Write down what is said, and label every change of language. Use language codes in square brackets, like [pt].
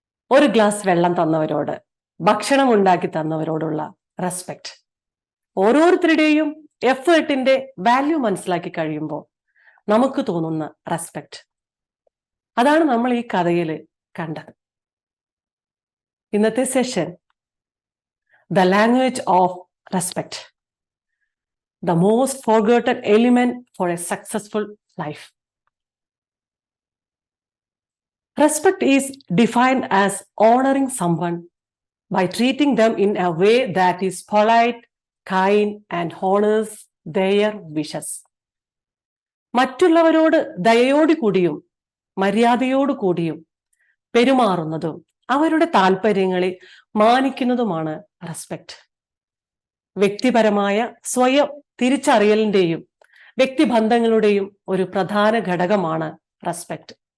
[ml] ഒരു ഗ്ലാസ് വെള്ളം തന്നവരോട്, ഭക്ഷണം ഉണ്ടാക്കി തന്നവരോടുള്ള റെസ്പെക്ട്, ഓരോരുത്തരുടെയും എഫേർട്ടിന്റെ വാല്യൂ മനസ്സിലാക്കി കഴിയുമ്പോൾ നമുക്ക് തോന്നുന്ന റെസ്പെക്ട്, അതാണ് നമ്മൾ ഈ കഥയിൽ കണ്ടത്. ഇന്നത്തെ session, [en] The language of respect, the most forgotten element for a successful life. Respect is defined as honoring someone by treating them in a way that is polite, kind, and honors their wishes. [ml] മറ്റുള്ളവരോട് ദയയോടു കൂടിയും മര്യാദയോടു കൂടിയും പെരുമാറുന്നതും അവരുടെ താല്പര്യങ്ങളെ മാനിക്കുന്നതുമാണ് respect. വ്യക്തിപരമായ സ്വയം തിരിച്ചറിയലിന്റെയും വ്യക്തിബന്ധങ്ങളുടെയും ഒരു പ്രധാന ഘടകമാണ് respect.